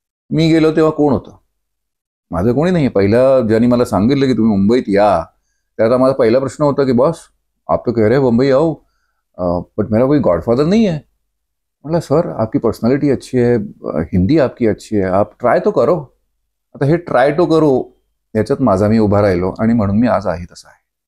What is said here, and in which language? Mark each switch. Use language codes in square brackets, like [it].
[mr] मी गेलो तेव्हा कोण होतं? माझं कोणी नाही. पहिलं ज्यांनी मला सांगितलं की तुम्ही मुंबईत या, त्याचा माझा पहिला प्रश्न होता की [hi] बॉस आप तो कह रहे मुंबई आओ बट मेरा कोई गॉडफादर नहीं है. [mr] म्हटलं [hi] सर आपकी पर्सनॅलिटी अच्छी है, हिंदी आपकी अच्छी है, आप ट्राय तो करो. [mr] आता हे ट्राय तो करो याच्यात माझा मी उभा राहिलो आणि म्हणून मी आज आहे तसा आहे.